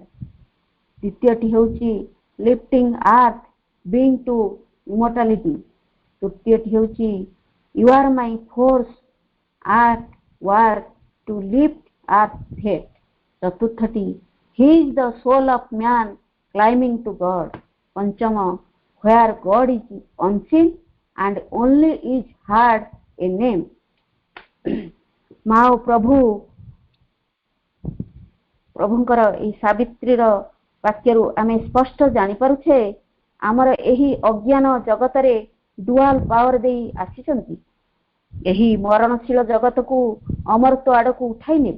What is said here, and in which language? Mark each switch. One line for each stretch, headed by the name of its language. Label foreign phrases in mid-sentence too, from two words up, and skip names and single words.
Odia: ଦ୍ୱିତୀୟଟି ହେଉଛି
English: lifting earth being to immortality.
Odia: ତୃତୀୟଟି ହେଉଛି
English: you are my force at work to lift earth fate. ଚତୁର୍ଥଟି he is the soul of man climbing to God. ପଞ୍ଚମ where God is unseen and only is heard a name।
Odia: ମା ଓ ପ୍ରଭୁଙ୍କର ଏହି ସାବିତ୍ରୀର ବାକ୍ୟରୁ ଆମେ ସ୍ପଷ୍ଟ ଜାଣିପାରୁଛେ ଆମର ଏହି ଅଜ୍ଞାନ ଜଗତରେ
English: dual power
Odia: ଦେଇ ଆସିଛନ୍ତି। ଏହି ମରଣଶୀଳ ଜଗତକୁ ଅମରତ୍ୱ ଆଡକୁ ଉଠାଇ ନେବେ।